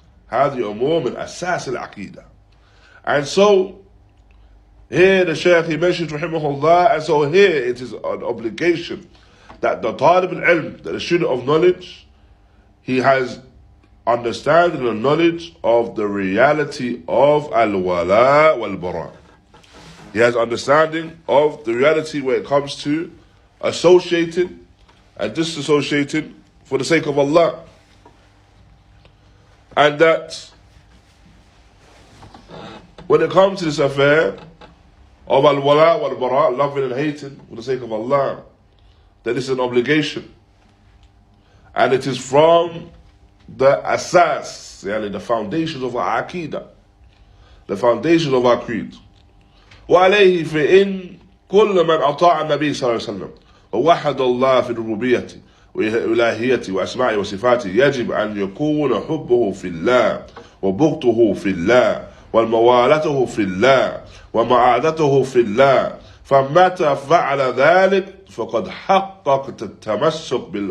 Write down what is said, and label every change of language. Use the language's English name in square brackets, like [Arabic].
[Arabic] هذه أمور من أساس العقيدة. [English] And so here the Shaykh, he mentions raḥimahullāh, and so here it is an obligation that the talib al-ilm, that the student of knowledge, he has understanding and knowledge of the reality of al-walāʼ wal-barāʼ. He has understanding of the reality where it comes to associating and disassociating for the sake of Allah. And that when it comes to this affair of al-walāʼ wal-barāʼ, loving and hating for the sake of Allah, that is an obligation. And it is from the asas, the foundations of our aqidah, the foundations of our creed. [Arabic] وعليه فإن كل من أطاع النبي صلى الله عليه وسلم ووحد الله في الربوبية وإلهية وأسماء وصفاته يجب أن يكون حبه في الله وبغضه في الله والموالته في الله ومعادته في الله، فمتى فعل ذلك فقد حقق التمسك